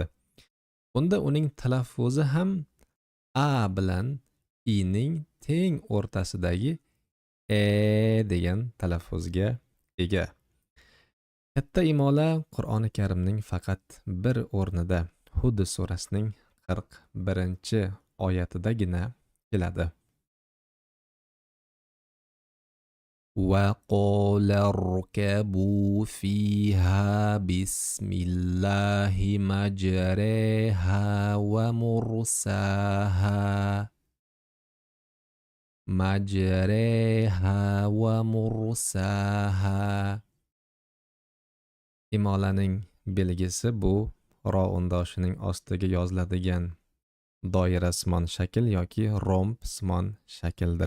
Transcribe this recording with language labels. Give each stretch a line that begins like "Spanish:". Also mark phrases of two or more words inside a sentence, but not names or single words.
Uzbek: Bunda uning talaffuzi ham a bilan i ning teng o'rtasidagi degan talaffuzga ega. Katta imola Qur'oni Karimning faqat bir o'rnida, Hud surasining 41-oyatidagina keladi.
Arabic: وَقَالَ ارْكَبُوا فِيهَا بِسْمِ اللَّهِ مَجْرَاهَا وَمُرْسَاهَا
Uzbek: Imolaning belgisi bu ro undoshining ostiga yoziladigan doirasimon shakl yoki rombsimon shakldir.